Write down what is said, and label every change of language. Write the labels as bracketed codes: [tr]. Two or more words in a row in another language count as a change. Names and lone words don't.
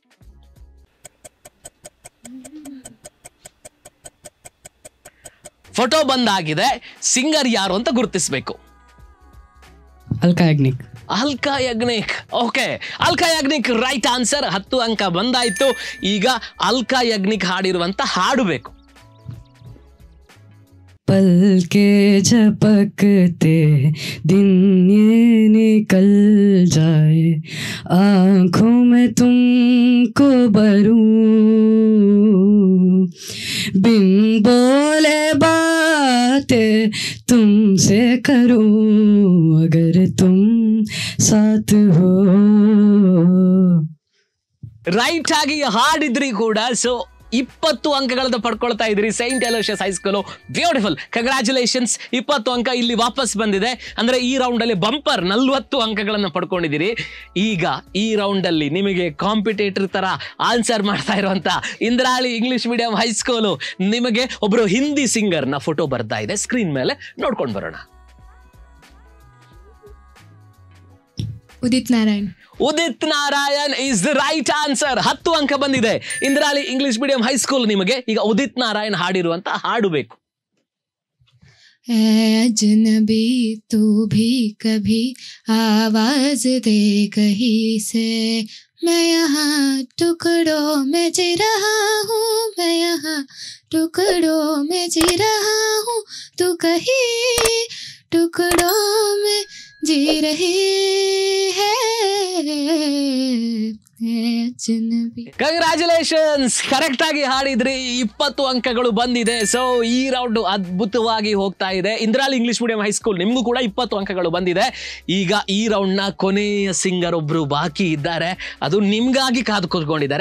[kn] ಫೋಟೋ ಬಂದಾಗಿದೆ. ಸಿಂಗರ್ ಯಾರು ಅಂತ ಗುರುತಿಸಬೇಕು. ಅಲ್ಕಾ ಯಾಗ್ನಿಕ್. ಅಲ್ಕಾ ಯಾಗ್ನಿಕ್. ಓಕೆ, ಅಲ್ಕಾ ಯಾಗ್ನಿಕ್ [en] right answer. [kn] 10 ಅಂಕ ಬಂದಾಯ್ತು. ಈಗ ಅಲ್ಕಾ ಯಾಗ್ನಿಕ್ ಹಾಡಿರುವಂತ ಹಾಡು ಬೇಕು. [hi] पलके झपकते दिन ये निकल जाए, आँखों में तुमको भरूं, बिन बोले बातें तुमसे करूं, अगर तुम साथ हो. [kn] ರೈಟ್ ಆಗಿ ಹಾಡಿದ್ರಿ ಕೂಡ. ಸೊ 20 ಅಂಕಗಳನ್ನ ಪಡ್ಕೊಳ್ತಾ ಇದ್ರಿ ಸೈಂಟ್ ಅಲೋಷಿಯಸ್ ಹೈಸ್ಕೂಲು. [en] beautiful, congratulations. [kn] 20 ಅಂಕ ಇಲ್ಲಿ ವಾಪಸ್ ಬಂದಿದೆ. ಅಂದ್ರೆ ಈ ರೌಂಡ್ ಅಲ್ಲಿ ಬಂಪರ್ 40 ಅಂಕಗಳನ್ನ ಪಡ್ಕೊಂಡಿದ್ದೀರಿ. ಈಗ ಈ ರೌಂಡ್ ಅಲ್ಲಿ ನಿಮಗೆ ಕಾಂಪಿಟೇಟರ್ ತರ ಆನ್ಸರ್ ಮಾಡ್ತಾ ಇರುವಂತ ಇಂದ್ರಾಳಿ ಇಂಗ್ಲಿಷ್ ಮೀಡಿಯಂ ಹೈಸ್ಕೂಲು, ನಿಮಗೆ ಒಬ್ರು [en] Hindi singer [kn] ನ ಫೋಟೋ ಬರ್ತಾ ಇದೆ ಸ್ಕ್ರೀನ್ ಮೇಲೆ, ನೋಡ್ಕೊಂಡು ಬರೋಣ. ಉದಿತ್ ನಾರಾಯಣ್. ಉದಿತ್ ನಾರಾಯಣ್ [en] is the right answer. [kn] 10 ಅಂಕ ಬಂದಿದೆ ಇಂದ್ರಾಳಿ ಇಂಗ್ಲಿಷ್ ಮೀಡಿಯಂ ಹೈಸ್ಕೂಲ್ ನಿಮಗೆ. ಈಗ ಉದಿತ್ ನಾರಾಯಣ್ ಹಾಡಿರುವಂತ ಹಾಡು ಬೇಕು. [hi] अजनबी तू भी कभी आवाज दे कहीं से, मैं यहाँ टुकड़ों में जी रहा हूँ, मैं यहाँ टुकड़ों में जी रहा हूँ, तू कहीं टुकड़ों में जी रही है. [kn] ಕಂಗ್ರಾಚುಲೇಷನ್ಸ್, ಕರೆಕ್ಟ್ ಆಗಿ ಹಾಡಿದ್ರಿ. 20 ಅಂಕಗಳು ಬಂದಿದೆ. ಸೊ ಈ ರೌಂಡ್ ಅದ್ಭುತವಾಗಿ ಹೋಗ್ತಾ ಇದೆ. ಇಂದ್ರಾಳಿ ಇಂಗ್ಲಿಷ್ ಮೀಡಿಯಂ ಹೈಸ್ಕೂಲ್ ನಿಮಗೂ ಕೂಡ 20 ಅಂಕಗಳು ಬಂದಿದೆ. ಈಗ ಈ ರೌಂಡ್ ನ ಕೊನೆಯ ಸಿಂಗರ್ ಒಬ್ರು ಬಾಕಿ ಇದ್ದಾರೆ, ಅದು ನಿಮ್ಗಾಗಿ ಕಾದು ಕೂತ್ಕೊಂಡಿದ್ದಾರೆ.